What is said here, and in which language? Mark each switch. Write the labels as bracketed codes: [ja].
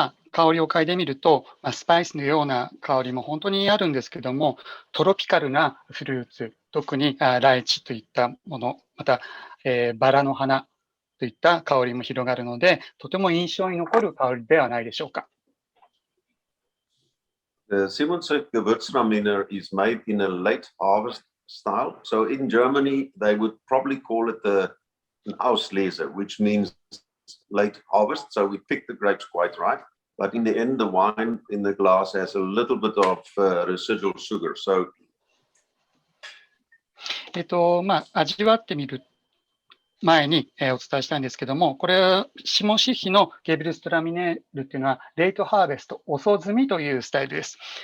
[ja] 香りを嗅いでみると、スパイスのような香りも本当にあるんですけども、トロピカルなフルーツ、特にライチといったもの、また、バラの花といった香りも広がるので、とても印象に残る香りではないでしょうか。 [en] The Simonsek Gewürztraminer is made in a late harvest style. So in Germany, they would probably call it an Auslese, which means late harvest. So we pick the grapes quite ripe. But in the end, the wine in the glass has a little bit of residual sugar. So [ja] 味わってみる前に、お伝えしたいんですけども、これはシモンヒッシのゲビルストラミネールっていうのは、レイトハーベスト、遅摘みというスタイルです。